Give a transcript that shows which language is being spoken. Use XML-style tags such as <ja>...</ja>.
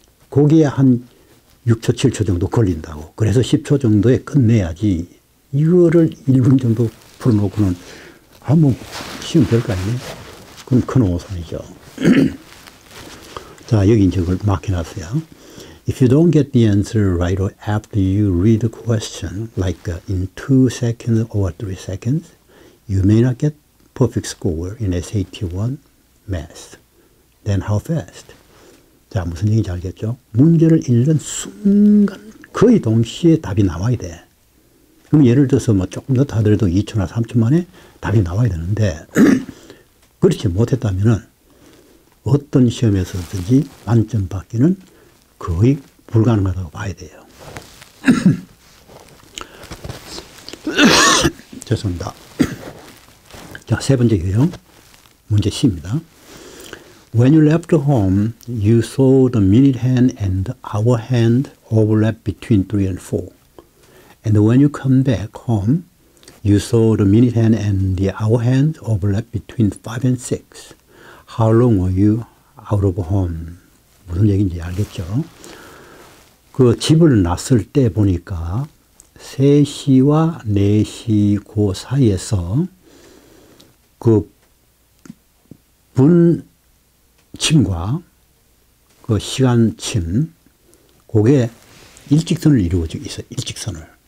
<ko>거기에 한 6초, 7초 정도 걸린다고. 그래서 10초 정도에 끝내야지. 이거를 1분 정도 풀어놓고는 한번 시험 될 거 아니네. 그럼 큰 오산이죠. 자, 여기 이제 그걸 막혀놨어요.</ko> <en>If you don't get the answer right after you read the question, like in 2 seconds or 3 seconds, you may not get perfect score in SAT1 Math. Then how fast?</en> <ko>자, 무슨 얘기인지 알겠죠? 문제를 읽는 순간 거의 동시에 답이 나와야 돼. 그럼 예를 들어서 뭐 조금 더 하더라도 2초나 3초 만에 답이 나와야 되는데 그렇지 못했다면은 어떤 시험에서든지 만점 받기는 거의 불가능하다고 봐야 돼요. 죄송합니다. 자, 세 번째 유형 문제 C입니다.</ko> <en>When you left home, you saw the minute hand and the hour hand overlap between 3 and 4. And when you come back home, you saw the minute hand and the hour hand overlap between 5 and 6. How long were you out of home?</en> <ko>무슨 얘기인지 알겠죠? 그 집을 났을 때 보니까 3시와 4시 그 사이에서 그 분침과 그 시간침, 그게 일직선을 이루어져 있어. 일직선을.</ko>